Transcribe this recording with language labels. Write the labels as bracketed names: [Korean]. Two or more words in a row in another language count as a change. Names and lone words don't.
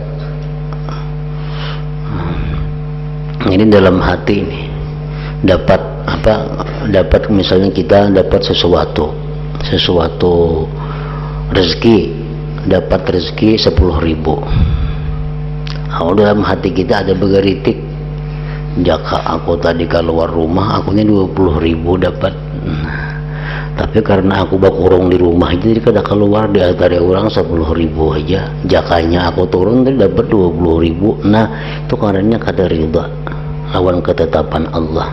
[Banjar] Ini dalam hati ini. Dapat apa? Dapat misalnya kita dapat sesuatu rezeki, dapat rezeki 10.000. Kalau dalam hati kita ada begeritik, jaka aku tadi keluar rumah akunya 20.000 dapat. Tapi karena aku bakurung di rumah jadi kada keluar di antara orang 10.000 aja, jakanya aku turun tadi dapat 20.000. Nah, itu karenanya kada ridha lawan ketetapan Allah.